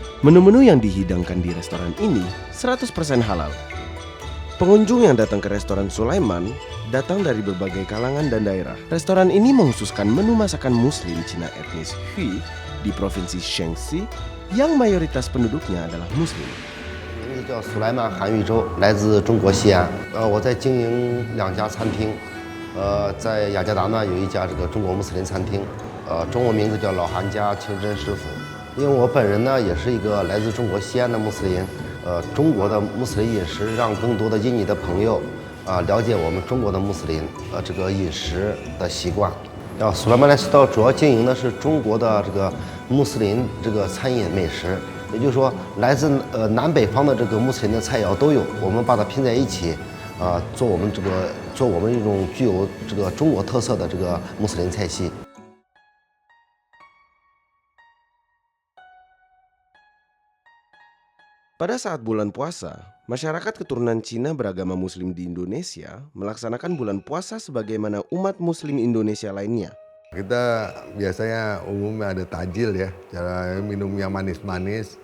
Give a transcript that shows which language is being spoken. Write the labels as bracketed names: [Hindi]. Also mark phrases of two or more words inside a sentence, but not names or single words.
[Indonesian] Menu-menu yang dihidangkan di restoran ini 100% halal. Pengunjung yang datang ke restoran Sulaiman datang dari berbagai kalangan dan daerah. Restoran ini mengkhususkan menu masakan Muslim Cina etnis Hui di Provinsi Shanxi yang mayoritas penduduknya adalah Muslim. [Chinese] 叫苏莱曼韩玉洲，来自中国西安。我在经营2家餐厅，在雅加达呢有一家这个中国穆斯林餐厅，中文名字叫老韩家清真师傅。因为我本人呢也是一个来自中国西安的穆斯林， 中国的穆斯林饮食，让更多的印尼的朋友了解我们中国的穆斯林这个饮食的习惯。苏莱曼莱食道主要经营的是中国的这个穆斯林这个餐饮美食，也就是说来自南北方的这个穆斯林的菜肴都有，我们把它拼在一起，做我们一种具有这个中国特色的这个穆斯林菜系。 [Indonesian] Pada saat bulan puasa, masyarakat keturunan Cina beragama Muslim di Indonesia melaksanakan bulan puasa sebagaimana umat Muslim Indonesia lainnya. Kita biasanya umumnya ada tajil ya, cara minum yang manis-manis.